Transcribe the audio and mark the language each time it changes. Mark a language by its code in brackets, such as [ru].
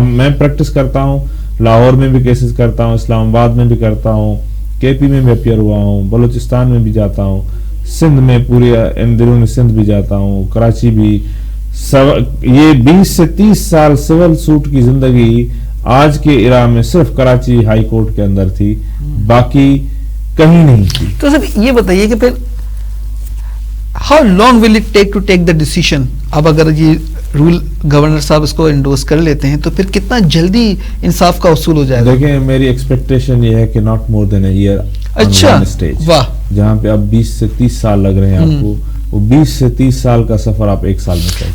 [ur] میں پریکٹس کرتا ہوں, لاہور میں بھی کیسز کرتا ہوں, اسلام آباد میں بھی کرتا ہوں, کے پی میں بھی اپیئر ہوا ہوں, بلوچستان میں بھی جاتا ہوں, سندھ میں پورے اندرون سندھ بھی جاتا ہوں, کراچی بھی. یہ 20 سے 30 سال سول سوٹ کی زندگی آج کے ایرا میں صرف کراچی ہائی کورٹ کے اندر تھی, باقی کہیں نہیں تھی. تو سر یہ بتائیے کہ پھر [en] how long will it take to take the decision? [ur] اب اگر یہ رول گورنر صاحب اس کو انڈورس کر لیتے ہیں تو پھر کتنا جلدی انصاف کا حصول ہو جائے گا؟ دیکھیں, میری ایکسپیکٹیشن یہ ہے کہ [en] not more than a year. [ur] اچھا, واہ. جہاں پہ اب 20 سے 30 سال لگ رہے ہیں آپ کو, وہ 20 سے 30 سال کا سفر آپ 1 سال میں کریں.